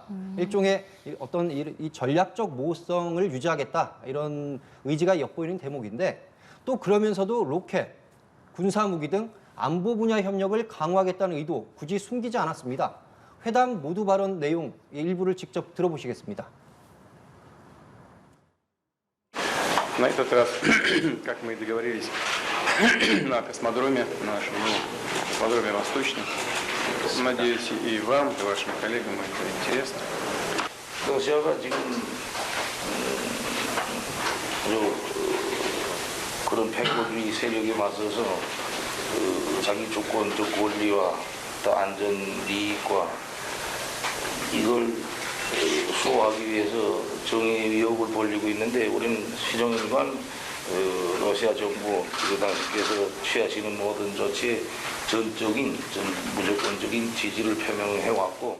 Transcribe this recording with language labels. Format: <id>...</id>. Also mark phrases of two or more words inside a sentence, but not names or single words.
<ko>일종의 어떤 이 전략적 모호성을 유지하겠다, 이런 의지가 엿보이는 대목인데, 또 그러면서도 로켓, 군사무기 등 안보 분야 협력을 강화하겠다는 의도 굳이 숨기지 않았습니다. 회담 모두 발언 내용 일부를 직접 들어보시겠습니다.</ko> <ru>На этот раз, как мы и договорились, на космодроме нашем, космодроме Восточном. Надеюсь, и вам, и вашим коллегам это интересно.</ru> <ko>러시아가 지금 그런 패권주의 세력에 맞서서 자기 주권적 권리와 또 안전 이익과 이걸 수호하기 위해서 정의 위협을 벌이고 있는데, 우리는 시정일관 러시아 정부 당신께서 취하시는 모든 조치에 무조건적인 지지를 표명해왔고.</ko>